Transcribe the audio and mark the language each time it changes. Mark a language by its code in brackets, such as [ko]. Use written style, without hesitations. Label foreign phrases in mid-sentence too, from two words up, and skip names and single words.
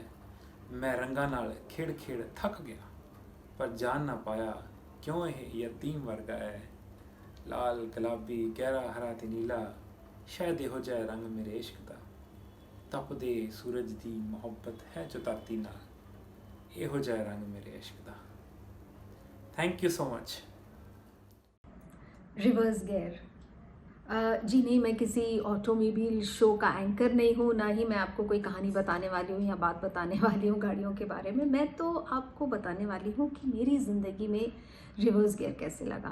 [pa] ਮੈਂ ਰੰਗਾ ਨਾਲ ਖੇਡ ਖੇਡ ਥੱਕ ਗਿਆ, ਪਰ ਜਾਣ ਨਾ ਪਾਇਆ ਕਿਉਂ ਯਹ ਯਤੀਮ ਵਰਗਾ ਹੈ। ਲਾਲ ਗੁਲਾਬੀ ਗਹਿਰਾ ਹਰਾ ਤੇ ਨੀਲਾ, ਸ਼ਾਇਦ ਹੋ ਜਾਏ ਰੰਗ ਮੇਰੇ ਇਸ਼ਕ ਦਾ। ਤਪਦੇ ਸੂਰਜ ਦੀ ਮੁਹੱਬਤ ਹੈ ਜੋ ਧਰਤੀ ਨਾਲ, ਹੋ ਜਾਏ ਰੰਗ ਮੇਰੇ ਇਸ਼ਕ ਦਾ। [en] thank you so much. reverse gear. [hi] जी नहीं, मैं किसी [en] automobile show [hi] का एंकर नहीं हूँ, ना ही मैं आपको कोई कहानी बताने वाली हूँ या बात बताने वाली हूँ गाड़ियों के बारे में। मैं तो आपको बताने वाली हूँ कि मेरी ज़िंदगी में [en] reverse gear [hi] कैसे लगा।